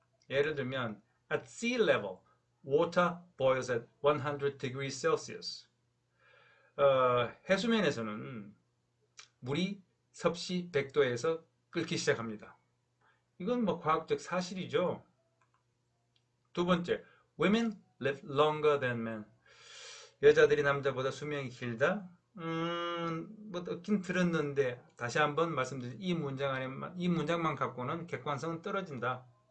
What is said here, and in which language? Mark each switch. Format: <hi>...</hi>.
<ko>예를 들면</ko> <en>at sea level, water boils at 100 degrees Celsius.</en> <ko>해수면에서는 물이 섭씨 100도에서 끓기 시작합니다. 이건 뭐 과학적 사실이죠. 두 번째,</ko> <en>women live longer than men.</en> <ko>여자들이 남자보다 수명이 길다? 뭐 듣긴 들었는데 다시 한번 말씀드리면 이 문장만 갖고는 객관성은 떨어진다.</ko>